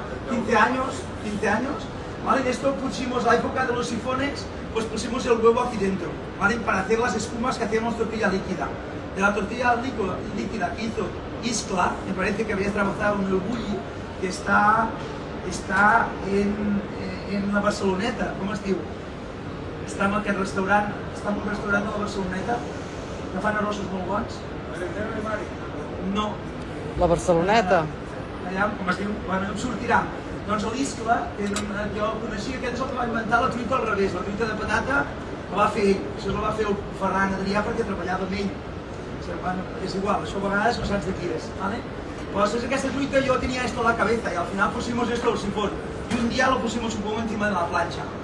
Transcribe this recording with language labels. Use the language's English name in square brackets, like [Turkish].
[Spanish] 15 años, ¿vale? En esto pusimos la época de los sifones, pues pusimos el huevo aquí dentro, ¿vale? Para hacer las espumas que hacíamos tortilla líquida. De la tortilla líquida que hizo Iscla, me parece que había trabajado en el Bulli, que está en la Barceloneta, [Catalan] com es diu? Està en aquest restaurant, està en un restaurant de la Barceloneta, que fan arrossos molt bons. No. La Barceloneta? Allà, com es diu? Bueno, em sortirà. Doncs l'Iscla, que jo el coneixia, aquest és el que va inventar la truita al revés, la truita de patata la va fer ell. Això la va fer el Ferran Adrià perquè treballava amb ell. Bueno, és igual, això a vegades no saps de qui és, ¿vale? [Spanish] Pues esta truita yo tenía esto en la cabeza y al final pusimos esto al sifón y un día lo pusimos un poco encima de la plancha.